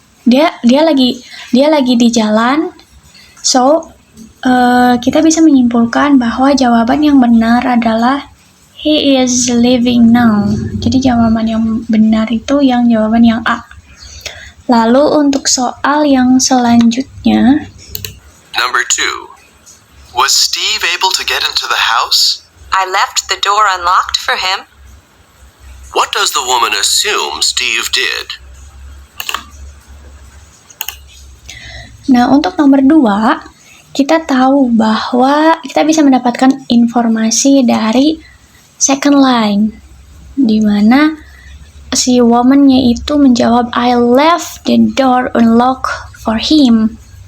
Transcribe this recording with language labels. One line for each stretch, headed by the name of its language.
Indonesian: Dia lagi di jalan. So kita bisa menyimpulkan bahwa jawaban yang benar adalah
English: he is leaving now.
Indonesian: Jadi jawaban yang benar itu jawaban yang A. Lalu untuk soal yang selanjutnya.
English: Number 2. Was Steve able to get into the house? I left the door unlocked for him. What does the woman assume Steve did?
Indonesian: Nah, untuk nomor 2, kita tahu bahwa kita bisa mendapatkan informasi dari second line, di mana si woman-nya itu menjawab
English: I left the door unlocked for him.